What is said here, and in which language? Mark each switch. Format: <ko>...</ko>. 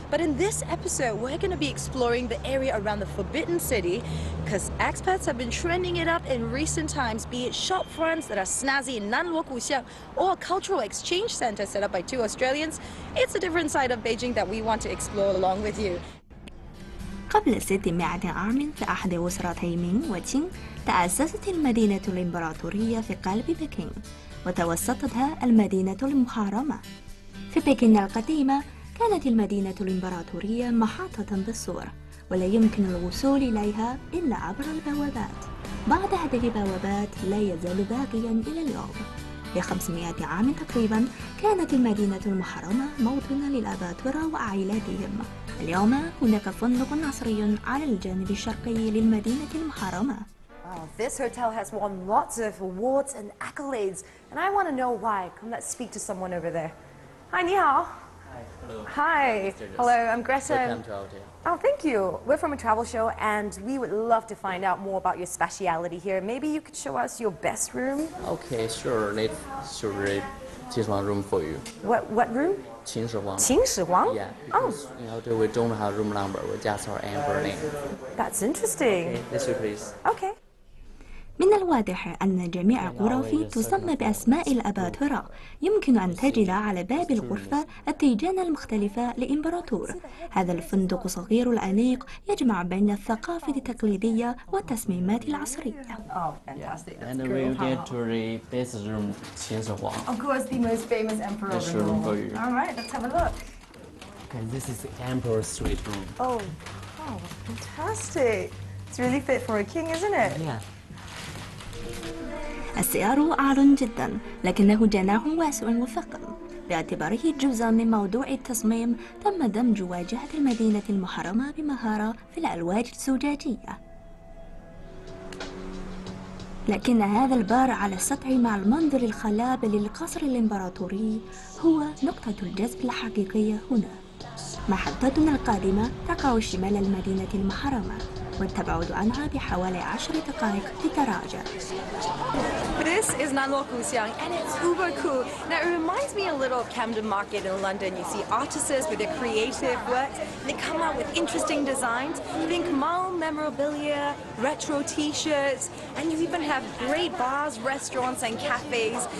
<en>But in this episode, we're going to be exploring the area around the Forbidden City because expats have been trending it up in recent times, be it shop fronts that are snazzy in Nanluo Guxiang or a cultural exchange center set up by two Australians. It's a different side of Beijing that we want to explore along with you.</en> <ar>قبل 600 عام في أحد أسرتي مينغ وتشينغ تأسست المدينة الإمبراطورية في قلب بكين وتوسطتها المدينة المحرمة. في بكين القديمة كانت المدينة الإمبراطورية محاطة بالسور ولا يمكن الوصول إليها إلا عبر البوابات. بعض هذه البوابات لا يزال باقيا إلى اليوم. ل 500 عام تقريبا كانت المدينة المحرمة موطنا للأباطرة وعائلاتهم. اليوم هناك فندق عصري على الجانب الشرقي للمدينة المحرمة.</ar> <en>Wow, this hotel has won lots of awards and accolades, and I want to know why. Come, let's speak to someone over there. Hi, ni hao. Hi, hello. Hi. Hello, I'm Greta. Welcome to our hotel. Oh, thank you. We're from a travel show, and we would love to find out more about your speciality here. Maybe you could show us your best room? Okay, sure. Let's show this one room for you. What room?</en> <zh>秦始皇. 秦始皇?</zh> <en>Yeah. Oh. In our hotel, we don't have room number. We just have emperor name. That's interesting. Okay, this way, please. Okay.</en> <ar>من الواضح أن جميع الغرف تسمى بأسماء الأباطرة. يمكن أن تجد على باب الغرفة التيجان المختلفة لإمبراطور. هذا الفندق صغير الأنيق يجمع بين الثقافة التقليدية والتصميمات العصرية.</ar> <en>Oh, fantastic. Yeah. And we'll get to the best room, 秦始皇. Of course, the most famous emperor Let's of show the room for you. All right, let's have a look. Okay, this is the emperor's suite room. Oh, fantastic. It's really fit for a king, isn't it? Yeah.</en> <ar>السيار عال جدا لكنه جناح واسع وفخم. باعتباره جزءا من موضوع التصميم تم دمج واجهة المدينة المحرمة بمهارة في الألواج الزجاجية. لكن هذا البار على السطح مع المنظر الخلاب للقصر الإمبراطوري هو نقطة الجذب الحقيقية هنا. محطتنا القادمة تقع شمال المدينة المحرمة والتبعد عنها بحوالي 10 دقائق بالدراجة.</ar> <en>This is Nanluo Guxiang, and it's uber cool. Now, it reminds me a little of Camden Market in London. You see artists with their creative works. They come out with interesting designs. Think mall memorabilia, retro T-shirts, and you even have great bars, restaurants, and cafes.</en>